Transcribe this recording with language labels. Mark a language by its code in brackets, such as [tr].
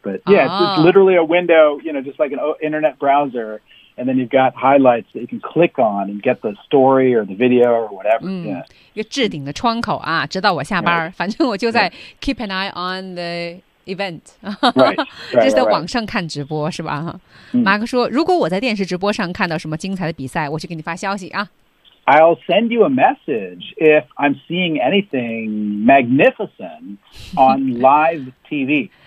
[en] But yeah, it's literally a window, you know, just like an internet browser. And then you've got highlights that you can click on and get the story or the video or whatever.、 [zh] 一个置顶的窗口啊，直到我下班。 [en] Right. [zh] 反正我就在 [en] keep an eye on the... Event, right, [zh] 就是在网上看直播是吧？马克说，如果我在电视直播上看到什么精彩的比赛，我就给你发消息啊。 [en] I'll send you a message if I'm seeing anything magnificent on live TV.